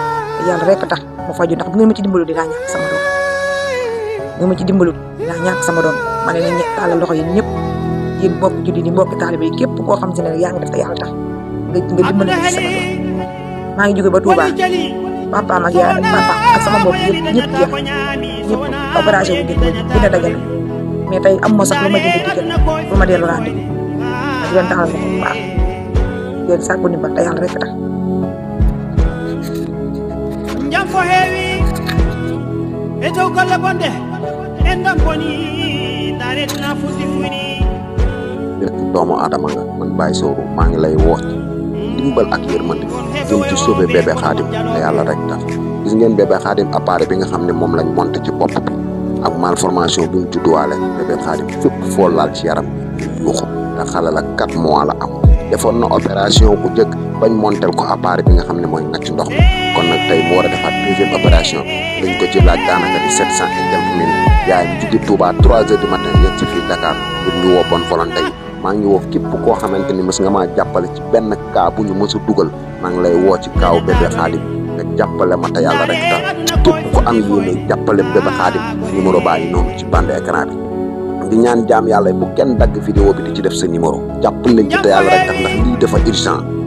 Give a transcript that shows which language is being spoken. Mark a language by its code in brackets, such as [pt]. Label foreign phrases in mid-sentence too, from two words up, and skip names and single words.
[wo] te yàlla rek tax ma faju ndax bu ngeen ma ci dimbalu dinaa ñàkk sama doom bu ngeen ma ci dimbalu dinaa ñàkk sama doom ma ne leen taalal loxo yéen ñëpp yéen mbokk julli ni mbokk taalibe yi képp koo xam si ne yaa ngi def te yàlla tax nga dimbali ma ci sama doom maa ngi jóge ba Touba papaam ak papa ak sama mbokk yëpp jeex ñëpp opération bi dina dajal mais tey am ma sax lu ma jënd ticket lu ma dellu rendez-vous ma di leen taalal loxo bu baax leen sàkku ndimbal te yàlla rek tax [ff] jam fo heewi e dow golle bonde en ɗam boni daretna fuɗɗi fuyni [wo] doomu aadama nga man Baye Sowru maa ngi lay woo dimbal ak yërmande jëm ci [fr] sauver bébé [wo] Khadim te yàlla rek tax gis ngeen bébé Khadim appareil bi nga xam ne moom lañ monté ci bopp bi ak malformation bi mu judduwaale bébé Khadim fépp foo laal ci yaram yuuxu te xale la 4 mois la am defoon na opération bu njëkk bañ montel ko appareil bi nga xam ne mooy ngacc ndox mi kon nag tey mu war a defaat 2e opération dañ ko ci laaj daanaka di 700 [fr] et quelques mille [wo] yaayam jóge Touba 3 [fr] heures du matin [wo] yegg ci fii Dakar ngir ñu woo [fr] bonne volonté [wo] yi maa ngi woo képp koo xamante ni mës nga maa jàppale ci benn cas bu ñu mës a dugal maa ngi lay woo ci kaaw bébé Khadim nga jàppale ma te yàlla rek tax képp ko am yéene jàppale bébé Khadim numéro baa ngi noonu ci [fr] bande écran [wo] bi di ñaan jaam yàlla bu kenn dagg vidéo bi di ci def sa numéro jàppale leen ci te yàlla rek tax ndax lii dafa urgent